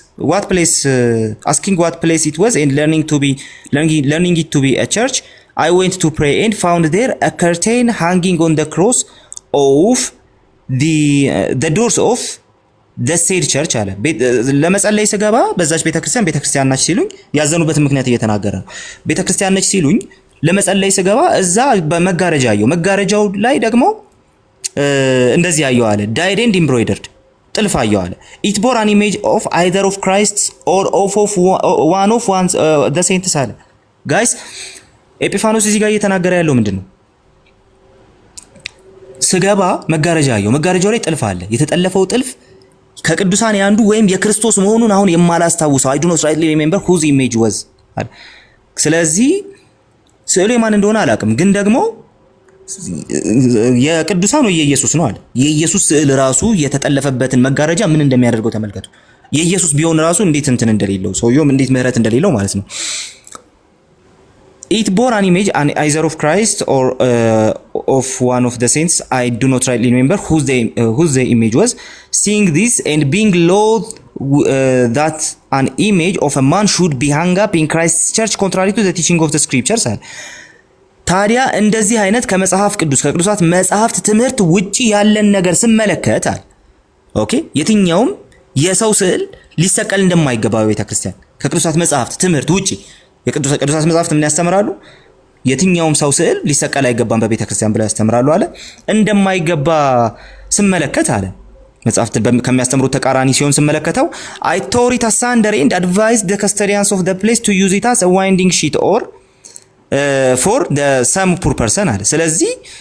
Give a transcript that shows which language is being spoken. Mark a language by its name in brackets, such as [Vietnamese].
[English] what place asking what place it was and learning it to be a church I went to pray and found there a curtain hanging on the cross of the doors of the said church [Amharic] አለ። ለመጸለይ ስገባ በዛች ቤተክርስቲያን ናች ሲሉኝ ያዘኑበት ምክንያት እየተናገረ ነው። ቤተክርስቲያን ነች ሲሉኝ ለመጸለይ ስገባ እዛ በመጋረጃ አየሁ። መጋረጃው ላይ ደግሞ እንደዚህ አየሁ አለ [English] dyed and embroidered [Amharic] ጥልፍ አየሁ አለ። [English] it bore an image of either of Christ or of one of the saints [Amharic] አለ። ጋይስ ኤጲፋኒዮስ እዚህ ጋር እየተናገረ ያለው ምንድነው? ስገባ መጋረጃ አየሁ። መጋረጃው ላይ ጥልፍ አለ። የተጠለፈው ጥልፍ ከቅዱሳን ያንዱ ወይም የክርስቶስ መሆኑን አሁን የማላስታውሰው [English] I do not rightly remember whose image was [Amharic] አለ። ስለዚህ ስዕሉ የማን እንደሆነ አላውቅም፣ ግን ደግሞ የቅዱሳን ነው የኢየሱስ ነው አለ። የኢየሱስ ስዕል ራሱ የተጠለፈበትን መጋረጃ ምን እንደሚያደርገው ተመልከቱ። የኢየሱስ ቢሆን ራሱ እንዴት እንትን እንደሌለው ሰውየውም እንዴት ምህረት እንደሌለው ማለት ነው። [English] it bore an image either of Christ or of one of the saints I do not rightly remember whose the image was. Seeing this and being loath that an image of a man should be hung up in Christ's church contrary to the teaching of the scriptures. [Amharic] ታዲያ እንደዚህ አይነት ከመጽሐፍ ቅዱስ ከቅዱሳት መጽሐፍት ትምህርት ውጪ ያለን ነገር ስመለከት አለ ኦኬ የትኛውም የሰው ስዕል ሊሰቀል እንደማይገባ በቤተክርስቲያን ከቅዱሳት መጽሐፍት ትምህርት ውጪ የቅዱሳት መጽሐፍት ምን ያስተምራሉ? የትኛውም ሰው ስዕል ሊሰቀል አይገባም በቤተክርስቲያን ብለው ያስተምራሉ አለ። እንደማይገባ ስመለከት አለ መጽሐፍት ከሚያስተምሩት ተቃራኒ ሲሆን ስመለከተው [English] I tore it asunder and advised the custodians of the place to use it as a winding sheet or for the some poor person [Amharic] አለ። ስለዚህ